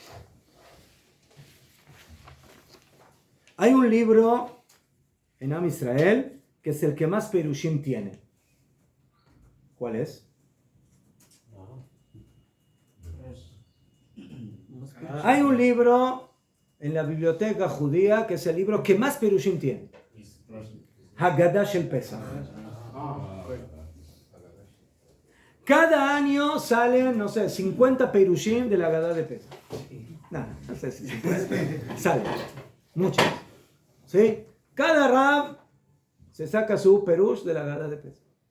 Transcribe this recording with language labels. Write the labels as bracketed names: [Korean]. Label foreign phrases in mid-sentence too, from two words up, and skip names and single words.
[Spanish] Hay un libro en [Hebrew] עם ישראל [Spanish] que es el que más perushim tiene. ¿Cuál es? Hay un libro en la biblioteca judía que es el libro que más perushim tiene. [Hebrew] הגדה של פסח. [Spanish] Cada año salen, no sé, 50 perushim de la Haggadah de Pesach. No sé si 50. Salen. Muchos. ¿Sí? Cada rab se saca su perush de la Haggadah de Pesach.